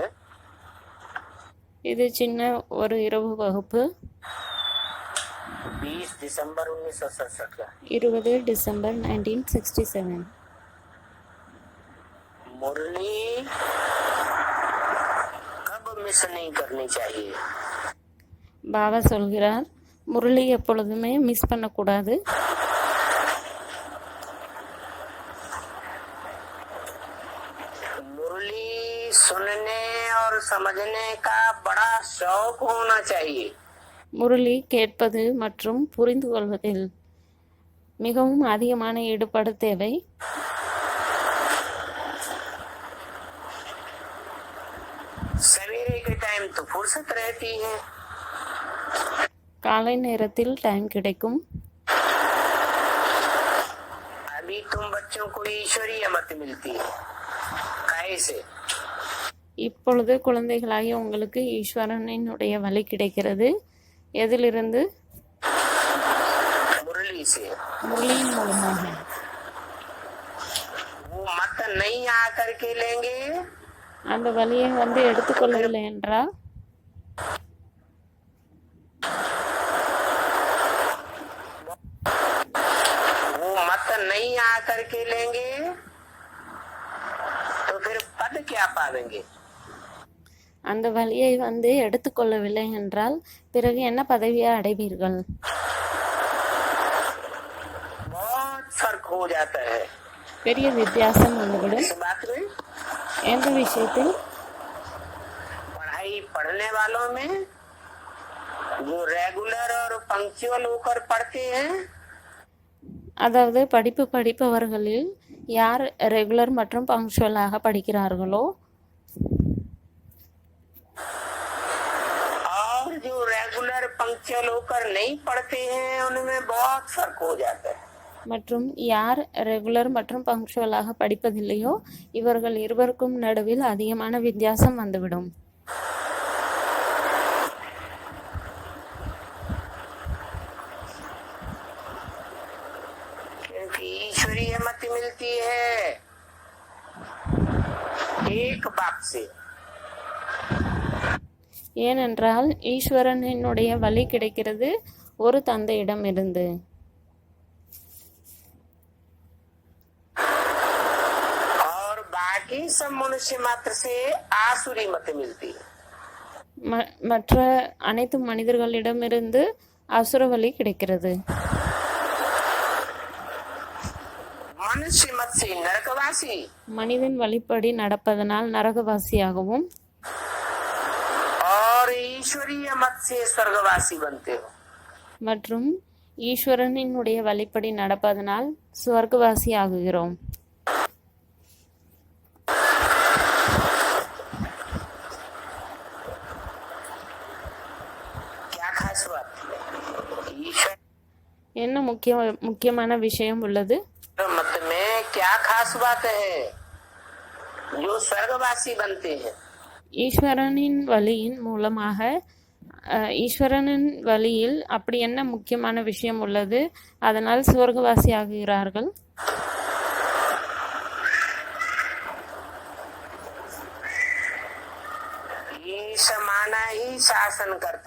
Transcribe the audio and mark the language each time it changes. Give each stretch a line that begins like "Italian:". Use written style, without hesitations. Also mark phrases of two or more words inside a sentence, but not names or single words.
Tamil: இது சின்ன ஒரு இரவு வகுப்பு.
Hindi: 20 दिसंबर 1967 का.
Tamil: 20 டிசம்பர் 1967.
Hindi: मुरली कब मिस नहीं करनी चाहिए.
Tamil: பாபா சொல்கிறார், முரளி எப்பொழுதுமே மிஸ் பண்ணக்கூடாது.
Hindi: मुरली सुनने और समझने का बड़ा शौक होना चाहिए.
Tamil: முரளி கேட்பது மற்றும் புரிந்து கொள்வதில் மிகவும் அதிகமான ஈடுபாடு தேவை.
Hindi: सवेरे के टाइम तो फुर्सत रहती है.
Tamil: காலை நேரத்தில் டைம் கிடைக்கும்.
Hindi: अभी तुम बच्चों को ईश्वरीय मत मिलती है. कैसे?
Tamil: இப்பொழுது குழந்தைகளாகிய உங்களுக்கு ஈஸ்வரனினுடைய வழி கிடைக்கிறது. எதிலிருந்து?
Hindi: मुरली से.
Tamil: முரளியின் மூலமாக.
Hindi: वो मत नहीं आकर के लेंगे.
Tamil: அந்த வழியை எடுத்துக்கொள்ளவில்லை என்றால்
Hindi: वो मत नहीं आकर के लेंगे तो फिर पद क्या पावेंगे.
Tamil: அந்த வழியை எடுத்துக்கொள்ளவில்லை என்றால் பிறகு என்ன பதவியை அடைவீர்கள்?
Hindi: बहुत फर्क हो जाता है.
Tamil: பெரிய வித்தியாசம் வந்துவிடும்.
Hindi: इस बात में
Tamil: எந்த விஷயத்தில்?
Hindi: पढ़ाई पढ़ने वालों में जो रेगुलर और पंक्चुअल होकर पढ़ते हैं,
Tamil: அதாவது படிப்பு படிப்பவர்களில் யார் ரெகுலர் மற்றும் பங்க்சுவலாக படிக்கிறார்களோ,
Hindi: और जो
English: regular punctual
Hindi: होकर नहीं पढ़ते हैं, उनमें बहुत फर्क हो जाता है.
Tamil: மற்றும் யார் ரெகுலர் மற்றும் பங்க்சுவலாக படிப்பதில்லையோ இவர்கள் இருவருக்கும் நடுவில் அதிகமான வித்தியாசம் வந்துவிடும்.
Hindi: क्योंकि ईश्वरीय मत मिलती है एक बाप से.
Tamil: ஏனென்றால் ஈஸ்வரனினுடைய வழி கிடைக்கிறது ஒரு தந்தையிடம் இருந்து.
Hindi: और बाकी सब मनुष्य मात्र से आसुरी मत मिलती है.
Tamil: மற்ற அனைத்து மனிதர்களிடமிருந்து அசுர வழி கிடைக்கிறது.
Hindi: मनुष्य मत से नरकवासी.
Tamil: மனிதன் வழிப்படி நடப்பதனால் நரகவாசியாகவும்,
Hindi: और ईश्वरीय मत से स्वर्गवासी बनते हो.
Tamil: மற்றும் ஈஸ்வரனினுடைய வழிப்படி நடப்பதனால் சுவர்க்கவாசி ஆகுகிறோம்.
Hindi: क्या खास बात? ईश्वर
Tamil: என்ன முக்கியமான விஷயம் உள்ளது?
Hindi: मत में क्या खास बात है जो स्वर्गवासी बनते हैं.
Tamil: ஈஸ்வரனின் வழியின் மூலமாக ஈஸ்வரனின் வழியில் அப்படி என்ன முக்கியமான விஷயம் உள்ளது அதனால் சுவர்க்கவாசி ஆகுகிறார்கள்?
Hindi: ईश माना ही शासन करता.